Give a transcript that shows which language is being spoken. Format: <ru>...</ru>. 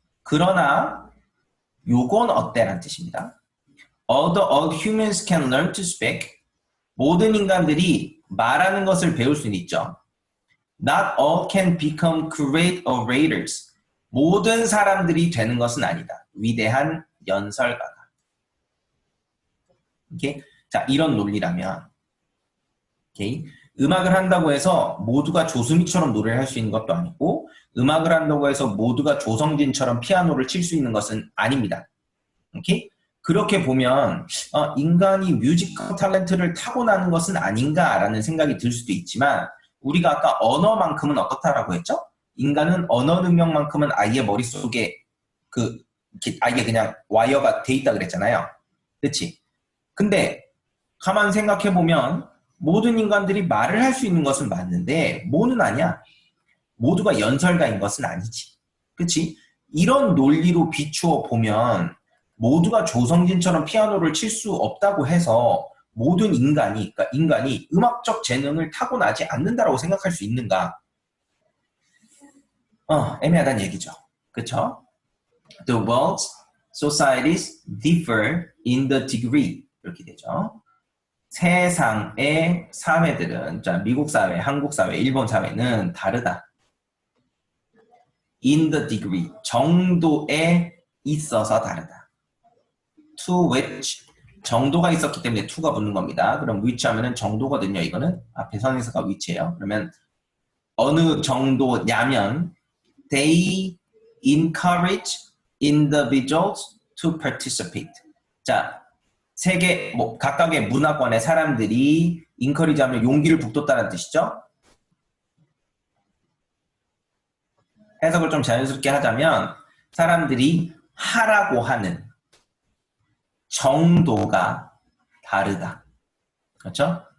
<ko>그러나 요건 어때라는 뜻입니다.</ko> <en>All humans can learn to speak.</en> <ko>모든 인간들이 말하는 것을 배울 수는 있죠.</ko> <en>Not all can become great orators.</en> <ko>모든 사람들이 되는 것은 아니다. 위대한 연설가가. 오케이? 자, 이런 논리라면 오케이? 음악을 한다고 해서 모두가 조수미처럼 노래를 할 수 있는 것도 아니고 음악을 한다고 해서 모두가 조성진처럼 피아노를 칠 수 있는 것은 아닙니다. 오케이? 그렇게 보면 인간이 뮤지컬 탤런트를 타고나는 것은 아닌가라는 생각이 들 수도 있지만 우리가 아까 언어만큼은 어떻다라고 했죠? 인간은 언어 능력만큼은 아예 머릿속에 아예 그냥 와이어가 돼 있다 그랬잖아요. 그렇지? 근데 가만 생각해보면 모든 인간들이 말을 할 수 있는 것은 맞는데 뭐는 아니야. 모두가 연설가인 것은 아니지. 그렇지? 이런 논리로 비추어 보면 모두가 조성진처럼 피아노를 칠 수 없다고 해서 모든 인간이 음악적 재능을 타고나지 않는다라고 생각할 수 있는가? 애매하다는 얘기죠. 그렇죠?</ko> <en>The world's societies differ in the degree.</en> <ko>이렇게 되죠. 세상의 사회들은, 자, 미국 사회, 한국 사회, 일본 사회는 다르다.</ko> <en>In the degree,</en> <ko>정도에 있어서 다르다.</ko> <en>To which,</en> <ko>정도가 있었기 때문에 to가 붙는 겁니다. 그럼 which 하면은 정도거든요. 이거는 앞에 선에서가 which예요. 그러면 어느 정도냐면</ko> <en>they encourage individuals to participate.</en> <ko>자, 세계 각각의 문화권의 사람들이 encourage 하면 용기를 북돋다는 뜻이죠. 해석을 좀 자연스럽게 하자면 사람들이 하라고 하는 정도가 다르다. 그렇죠?</ko>